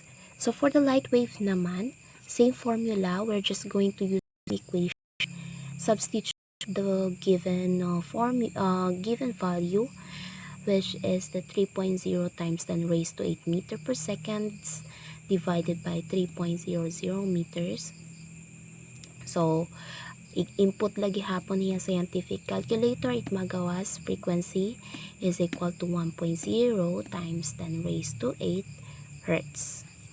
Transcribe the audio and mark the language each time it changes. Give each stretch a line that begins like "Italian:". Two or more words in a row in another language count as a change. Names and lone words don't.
English: So, for the light wave naman, same formula, we're just going to use the equation, substitute the given given value, which is the 3.0 times 10 raised to 8 meter per second divided by 3.00 meters. So, input
Cebuano: lagi hapon niya sa
English: scientific calculator
Cebuano: it magawas
English: frequency is equal to 1.0 times 10 raised to 8 Hertz.